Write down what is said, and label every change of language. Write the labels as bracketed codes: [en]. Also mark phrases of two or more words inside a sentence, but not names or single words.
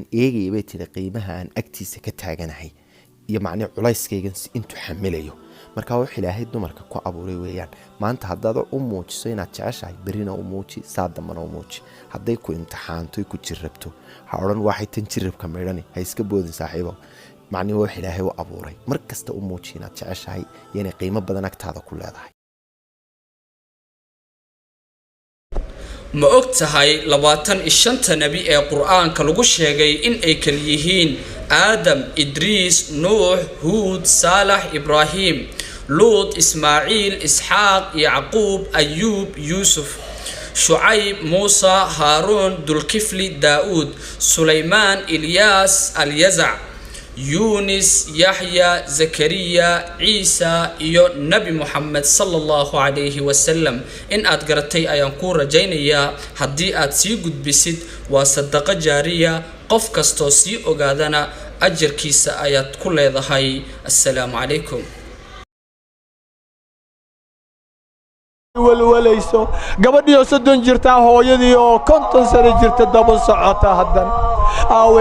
[so] eegayay bay tiri qiimaha aan agtiisa ka taaganahay iyo macni culayskaygan intuu xamilayo marka wax Ilaahay dumarka ku abuuray weeyaan maanta haddaad u muujiso inaad jeceshahay berina u muuji saadamana u muuji hadday ku imtixaanto ku jirrabto ha oran waxay tan jirrabka meedhani ha iska boodin saaxiibo macni wax Ilaahay u abuuray markasta u muuji inaad jeceshahay yani qiimo badan agtaada ku leedahay ma ogtahay 25 nabi ee quraanka lagu sheegay in ay kala yihiin Adam, Idris, Nuh, Hud, Salah, Ibrahim, Lut, Ismail, Ishaq, Yaqub, Ayyub, Yusuf, Shu'aib, Musa, Harun, Dulkifli, Daud, Sulaiman, Ilyas, Al-Yaza, Yunus, Yahya, Zakariya, Isa iyo Nabi Muhammad [ar] صلى الله عليه وسلم [so] in aad garatay ayaan ku rajaynayaa haddii aad sii gudbisid waa [ar] صدقة جارية [so] qof kasto sii ogaadana ajarkiisa ayaad ku leedahay [ar] السلام عليكم [so] walwalayso gabadhii oo 30 jirta hooyadii oo 50 sano jirta daba socota hadan aaway